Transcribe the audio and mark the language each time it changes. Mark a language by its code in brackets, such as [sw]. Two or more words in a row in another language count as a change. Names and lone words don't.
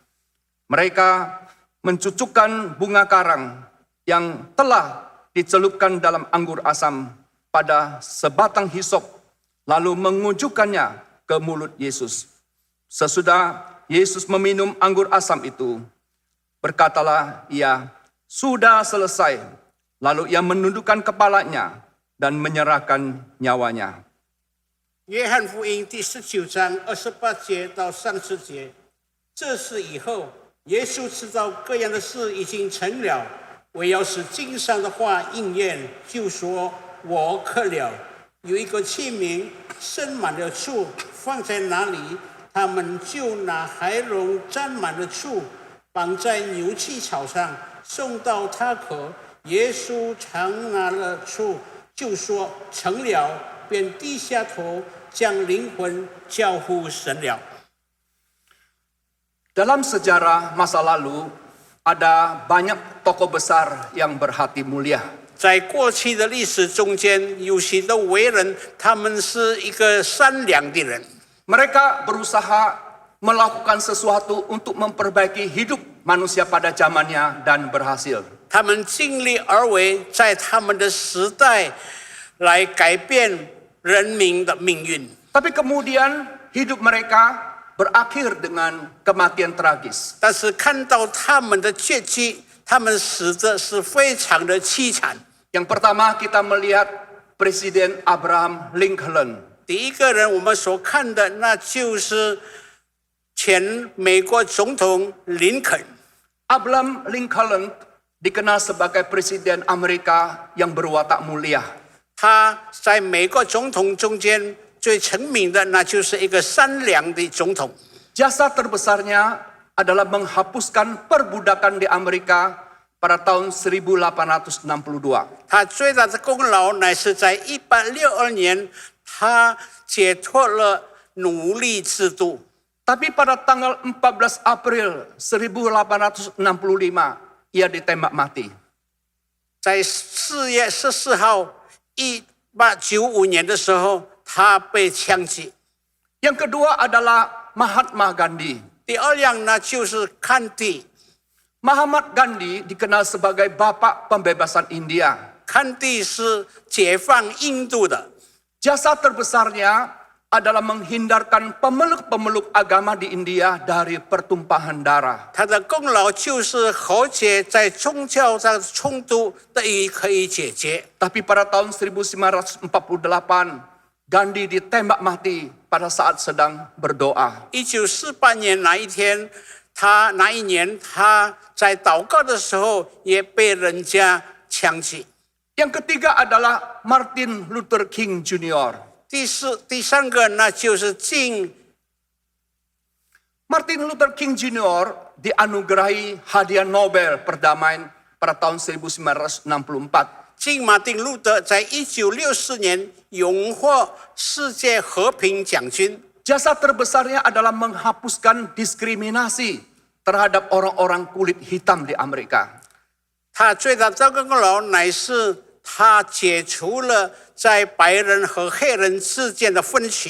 [id] Mereka mencucukkan bunga karang yang telah dicelupkan dalam anggur asam pada sebatang hisop, lalu mengujukannya ke mulut Yesus. Sesudah Yesus meminum anggur asam itu, berkatalah ia, sudah selesai. Lalu ia menundukkan kepalanya dan menyerahkan nyawanya. [zh] 约翰福音第19章28节到30节，这事以后，耶稣知道各样的事已经成了，唯要使经上的话应验，就说：“我渴了。” 有一个器皿盛满了醋，放在哪里，他们就拿海茸沾满了醋，绑在牛气草上，送到他口。耶稣尝拿了醋，就说：“成了。” 便低下头，将灵魂交付神了。 [id] Dalam sejarah masa lalu, ada banyak tokoh besar yang berhati mulia. [zh] 在过去的历史中间，有许多伟人，他们是一个善良的人。 [id] Mereka berusaha melakukan sesuatu untuk memperbaiki hidup manusia pada zamannya dan berhasil. [zh] 他们尽力而为，在他们的时代来改变人民的命运。 [id] Tapi kemudian hidup mereka berakhir dengan kematian tragis. [zh] 但是看到他们的结局，他们死的是非常的凄惨。 [id] Yang pertama kita melihat Presiden Abraham Lincoln. [zh] 第一个人我们所看的，那就是前美国总统林肯。 [id] Abraham Lincoln dikenal sebagai Presiden Amerika yang berwatak mulia. [zh] 他在美国总统中间最成名的，那就是一个善良的总统。 [id] Jasa terbesarnya adalah menghapuskan perbudakan di Amerika pada tahun 1862. [zh] 他最大的功劳乃是在1862年，他解脱了奴隶制度。 [id] Tapi pada tanggal 14 April 1865, ia ditembak mati. [zh] 在4月14号1895年的时候，他被枪击。 [id] Yang kedua adalah Mahatma Gandhi. [zh] 第二样呢，就是甘地。 [id] Mahatma Gandhi dikenal sebagai bapak pembebasan India. [zh] 甘地是解放印度的。 [id] Jasa terbesarnya adalah menghindarkan pemeluk-pemeluk agama di India dari pertumpahan darah. [zh] 他的功劳就是和解在宗教上的冲突得以可以解决。 [id] Tapi pada tahun 1948, Gandhi ditembak mati pada saat sedang berdoa. [zh] 1948年那一天， 他那一年他在祷告的时候也被人家枪击。 [id] Yang ketiga adalah Martin Luther King Jr. [zh] 第三个那就是敬 [id] Martin Luther King Jr. dianugerahi hadiah Nobel perdamaian pada tahun 1964. [zh] 敬马丁路德在1964年荣获世界和平奖军。 [id] Jasa terbesarnya adalah menghapuskan diskriminasi terhadap orang-orang kulit hitam di Amerika. [zh] 他最大的功劳乃是他解除了在白人和黑人之间的分歧。